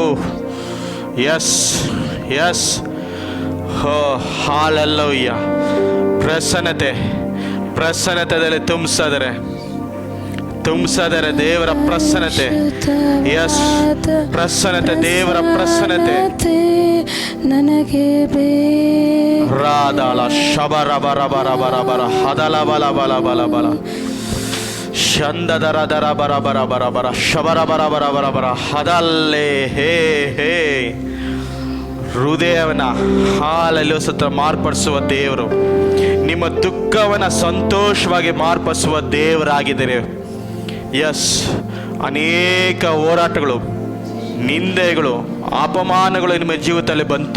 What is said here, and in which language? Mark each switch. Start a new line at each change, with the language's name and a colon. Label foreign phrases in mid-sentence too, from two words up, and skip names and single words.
English: Yes yes. Oh hallelujah.
Kannada: ಪ್ರಸನ್ನತೆಯಲ್ಲಿ ತುಂಬಿಸಿದರೆ ದೇವರ ಪ್ರಸನ್ನತೆ. ಎಸ್, ಪ್ರಸನ್ನತೆ, ದೇವರ ಪ್ರಸನ್ನತೆ. ನನಗೆ ರಾಧಾಳ ಶಬರ ಬರ ಬರ ಬರ ಬರ ಹದಲ ಬಲ ಬಲ ಬಲ ಬಲ ಶಂದದರ ದರ ಬರ ಬರ ಬರ ಬರ ಶಬರ ಬರ ಬರ ಬರ ಬರ ಹದಲ್ಲೇ ಹೇ ಹೇ. ಹೃದಯವನ್ನ ಹಾಲಲ್ಲಿ ಸತ್ರ ಮಾರ್ಪಡಿಸುವ ದೇವರು, ನಿಮ್ಮ ದುಃಖವನ್ನ ಸಂತೋಷವಾಗಿ ಮಾರ್ಪಡಿಸುವ ದೇವರಾಗಿದ್ದಾರೆ. ಎಸ್, ಅನೇಕ ಹೋರಾಟಗಳು, ನಿಂದೆಗಳು, ಅಪಮಾನಗಳು ನಿಮ್ಮ ಜೀವಿತದಲ್ಲಿ ಬಂತು.